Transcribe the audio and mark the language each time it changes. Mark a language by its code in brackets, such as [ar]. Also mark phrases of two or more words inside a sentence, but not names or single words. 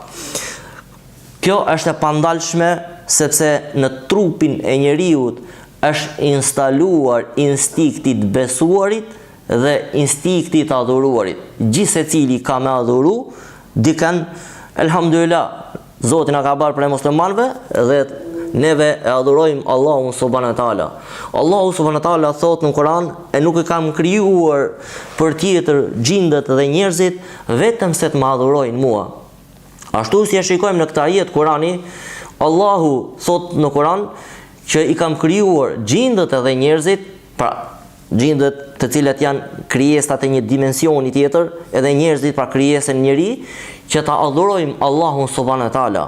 [sq] Kjo është e pandalshme, sepse në trupin e njeriut është instaluar instinkti të besuarit dhe instinkti të adhuruarit. Gjithsecili ka me adhuru dikën, elhamdulillah, Zoti na ka bërë prej muslimanëve dhe neve e adhurojmë Allahun [ar] سبحانه وتعالى. [sq] Allahu [ar] سبحانه وتعالى [sq] thot në Kur'an, e nuk e kam krijuar për tjetër gjindet dhe njerëzit vetëm se të më adhurojnë mua. Ashtu si e shikojmë në këtë ajet Kurani, Allahu thot në Kur'an që i kam krijuar gjindet edhe njerëzit, pra gjindet të cilat janë krijesat e një dimensioni tjetër, edhe njerëzit pra krijesën njeri, që ta adhurojmë Allahun [ar] سبحانه وتعالى.